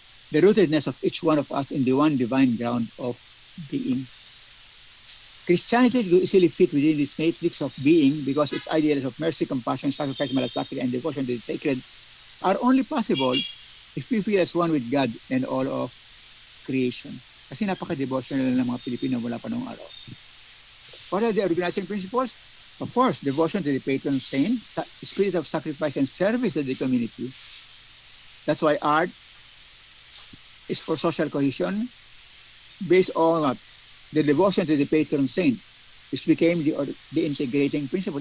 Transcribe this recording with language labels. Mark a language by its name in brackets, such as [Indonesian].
[English] The rootedness of each one of us in the one divine ground of being. Christianity could easily fit within this matrix of being because its ideals of mercy, compassion, sacrifice, malasakit, and devotion to the sacred are only possible if we feel as one with God and all of creation. [Filipino] Kasi napaka-devotional ng mga Pilipino mula pa noong araw. [English] What are the organizing principles? Of course, devotion to the patron saint, spirit of sacrifice and service to the community. That's why art is for social cohesion based on the devotion to the patron saint, which became the integrating principle.